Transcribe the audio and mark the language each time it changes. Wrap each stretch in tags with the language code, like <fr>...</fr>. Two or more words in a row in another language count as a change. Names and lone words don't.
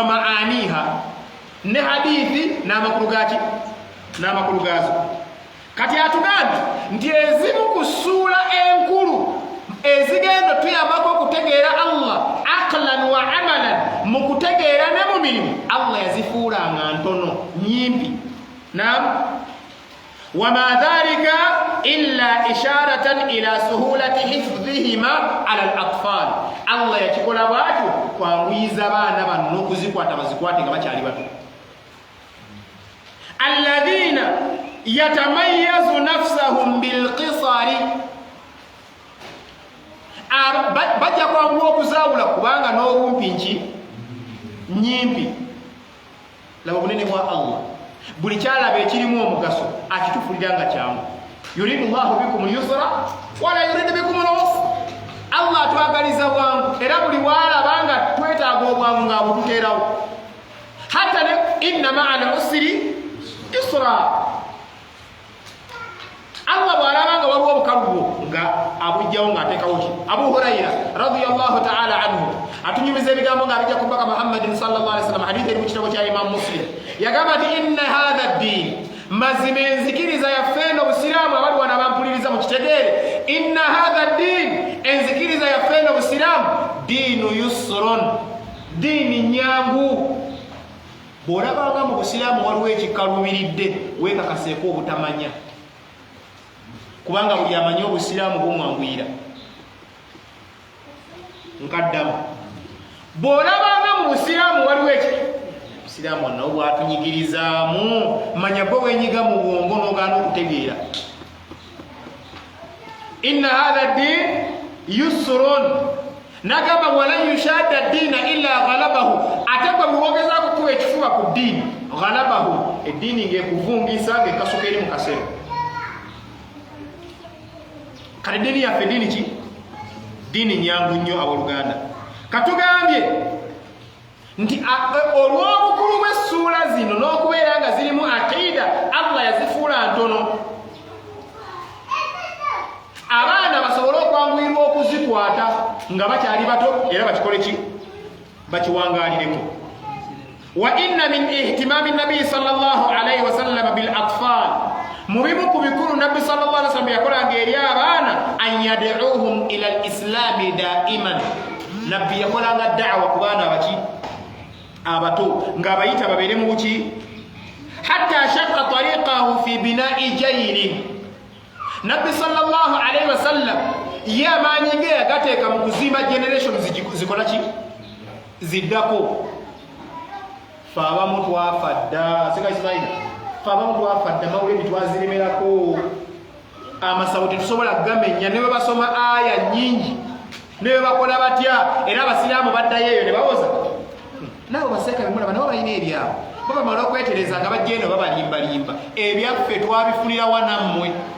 <lg>maaniha ne hadithi n'amakulu gaki n'amakulu gazo kati atugambye nti ezimu ku ssuula enkulu ezigenda tuyambako okutegeera Allah</lg> <ar>عقلاً وعملاً</ar> <lg>mu kutegeera ne mu mirimu Allah yazifuulanga ntono nyimpi</lg> <ar>نعم وما ذلك إلا إشارة إلى سهولة حفظهما على الأطفال</ar> <lg>Allah yakikola bwatyo kwanguyiza abaana bano okuzikwata bazikwate nga bakyali bato</lg> <ar>الذين يتمايزون نفسهم بالقصار</ar> <lg>bajja kwangula okuzaawula kubanga n'obumpi nki nyimpi laba obunene bwa Allah buli kyalaba ekirimu omugaso akitufulira nga kyangu</lg> <ar>يريد الله بكم اليسر ولا يريد بكم العسر</ar> <lg>Allah atwagaliza bwangu era buli waalaba nga twetaaga obwangu ng'abututeerawo hatta ne</lg> <ar>إن مع العسر يسرا</ar> <lg>Allah bw'alaba nga waliwo obukalubo nga abujjawo ng'ateekawo ki Abu Hurayra</lg> <ar>رضي الله تعالى عنه</ar> <lg>atunyumiza ebigambo ng'abijja ku mpaka Muhammadin</lg> <ar>صلى الله عليه وسلم</ar> <lg>hadithi eri mu kitabo kya Imam Muslim yagamba nti</lg> <ar>إن هذا الدين</ar> <lg>mazima enzikiriza yaffeeno obusiraamu abali wana bampuliriza mu kitegeere</lg> <ar>إن هذا الدين</ar> <lg>enzikiriza yaffeeno obusiraamu</lg> <ar>دين يسر</ar> <lg>diini nyangu bw'olabanga mu busiraamu waliwo ekikaluubiridde weekakaseeko obutamanya kubanga buli amanyi obusiraamu bumwanguyira nkaddamu bw'olabanga mu busiraamu waliwo eki obusiraamu wonna obwatunyigirizaamu manya bwe wenyiga mu bwongo n'ogaana okutegeera</lg> <ar>إن هذا الدين يسر</ar> <lg>nagamba</lg> <ar>ولن يشاد الدين إلا غلبه</ar> <lg>ate gwe bwogezako kuba ekifuba ku ddiini ghalabahu eddiini ng'ekuvungisa ng'ekasuka eri mu kasero kale ddiini yaffe ddiini ki ddiini nyangu nnyo abooluganda katugambye nti olw'obukulu bw'essuula zino n'okubeera nga zirimu aqiida Allah yazifuula ntono abaana basobole okwanguyirwa okuzikwata nga bakyali bato era bakikole ki bakiwangaalireko</lg> <ar>وإن من اهتمام النبي صلى الله عليه وسلم بالأطفال</ar> <lg>mu bimu ku bikulu nabbi sallallahu</lg> <ar>عليه وسلم</ar> <lg>yakolanga eri abaana</lg> <ar>أن يدعوهم إلى الإسلام دائما</ar> <lg>nabbi yakolanga da'wa ku baana abaki abato ng'abayita babeere mu buki</lg> <ar>حتى شق طريقه في بناء جيل</ar> <lg>nabbi</lg> <ar>صلى الله عليه وسلم</ar> <lg>ye amaanyi ge yagateeka mu kuzimba generation zikola ki ziddako fe abamu twafadda sekaisimaina fe abamu twafadda mawulire bitwaziremerako amasawo tetusobola kugamenya ne bwe basoma aya nnyingi ne bwe bakola batya era abasiraamu baddayo eyo ne bawoza nabo baseeka bemulaba nabo balina ebyabo babamala okwetereza nga bajja eno babalimbalimba ebyaffe twabifunira wanammwe</lg>